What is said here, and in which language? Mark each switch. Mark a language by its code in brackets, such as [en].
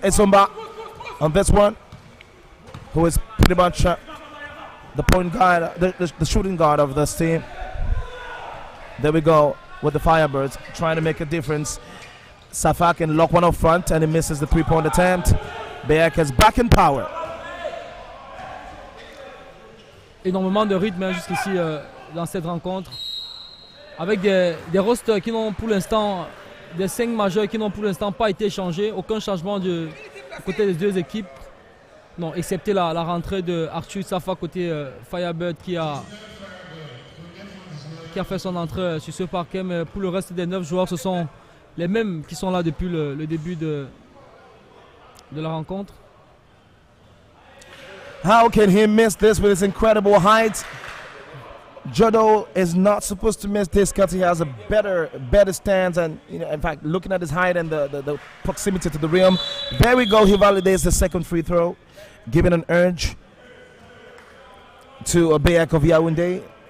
[en] Esomba on this one, who is pretty much the point guard, the shooting guard of this team. There we go with the Firebirds trying to make a difference. Safak can lock one up front and he misses the three-point attempt. BEAC is back in power. [fr] Énormément de rythme jusqu'ici dans cette rencontre. Avec des rosters qui n'ont pour l'instant, des 5 majeurs qui n'ont pour l'instant pas été changés. Aucun changement du côté des deux équipes. Non, excepté la rentrée de Arthur Safa côté Firebird qui a fait son entrée sur ce parquet, mais pour le reste des 9 joueurs, ce sont les mêmes qui sont là depuis le début de la rencontre. [en] How can he miss this with his incredible height? Jodo is not supposed to miss this because he has a better stance, and in fact, looking at his height and the proximity to the rim. There we go. He validates the second free throw, giving an urge to BEAC of Yaoundé.